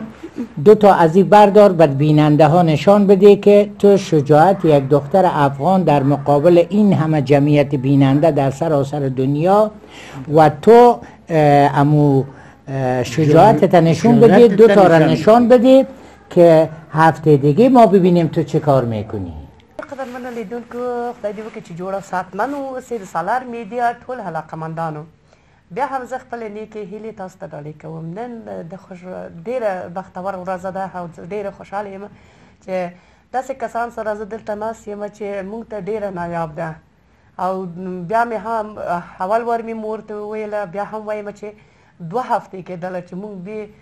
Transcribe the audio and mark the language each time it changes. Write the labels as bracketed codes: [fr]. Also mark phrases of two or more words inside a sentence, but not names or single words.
[fa] دو تا از این بردار به بیننده ها نشان بده که تو شجاعت یک دختر افغان در مقابل این همه جمعیت بیننده در سراسر دنیا و تو امو شجاعتت نشون بده. دو تا را نشان بده که هفته دیگه ما ببینیم تو چه کار میکنی. [ps] قدرمن لیدونکو خدای دې وکړي چې جوړه ساتمن واوسئ د سالار میډیا ټول علاقمندانو بیا هم زه خپلې نیکې هیلې تاسو ته ډالۍ کوم. نن د ډېره بختور ورځ ده او ډېره خوشحاله یم چې داسې کسان سره زه دلته ناست یم چې موږ ته ډېره نایاب ده او بیا مې هم اول وار مې مور ته وویله بیا هم وایم چې 2 هفتې کېدله چې موږ دې